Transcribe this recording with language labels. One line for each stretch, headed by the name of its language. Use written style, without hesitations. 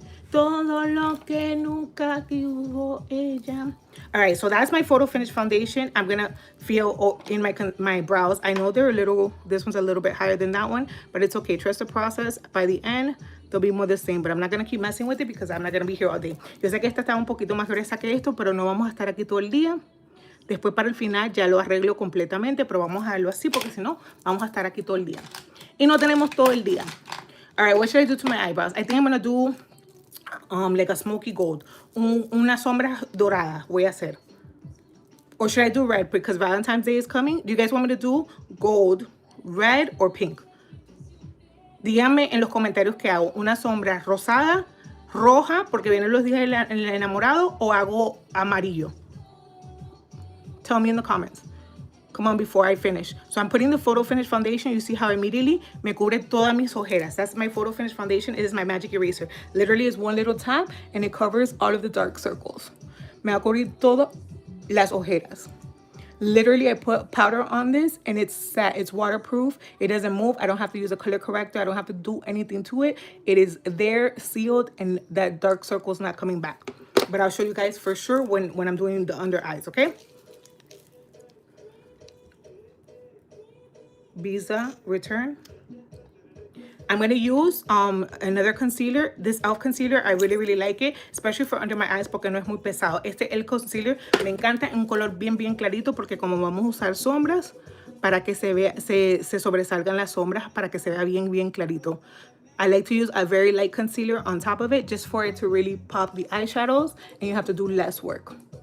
Spanish: Todo lo que nunca tuvo ella.
English: All right, so that's my photo finish foundation. I'm gonna feel in my brows. I know they're this one's a little bit higher than that one, but it's okay. Trust the process. By the end, they'll be more the same, but I'm not gonna keep messing with it because I'm not gonna be here all day.
Spanish: Yo sé que esta está un poquito más gruesa que esto, pero no vamos a estar aquí todo el día. Después para el final ya lo arreglo completamente, pero vamos a dejarlo así porque si no, vamos a estar aquí todo el día. Y no tenemos todo el día.
English: All right, what should I do to my eyebrows? I think I'm gonna do like a smoky gold.
Spanish: Una sombra dorada voy a hacer.
English: Or should I do red? Because Valentine's Day is coming. Do you guys want me to do gold, red, or pink?
Spanish: Díganme en los comentarios qué hago. Una sombra rosada, roja, porque vienen los días del enamorado, o hago amarillo.
English: Tell me in the comments. Come on, before I finish. So I'm putting the photo finish foundation. You see how immediately
Spanish: me cubre todas mis ojeras.
English: That's my photo finish foundation. It is my magic eraser. Literally, it's one little tap and it covers all of the dark circles.
Spanish: Me va a cubrir todas las ojeras.
English: Literally, I put powder on this and it's set. It's waterproof. It doesn't move. I don't have to use a color corrector. I don't have to do anything to it. It is there, sealed, and that dark circle is not coming back. But I'll show you guys for sure when I'm doing the under eyes, okay? Visa return. I'm going to use another concealer. This e.l.f. concealer, I really like it, especially for under my eyes
Spanish: porque no es muy pesado. El concealer me encanta en un color bien clarito porque como vamos a usar sombras para que se sobresalgan las sombras, para que se vea bien clarito.
English: I like to use a very light concealer on top of it just for it to really pop the eyeshadows and you have to do less work.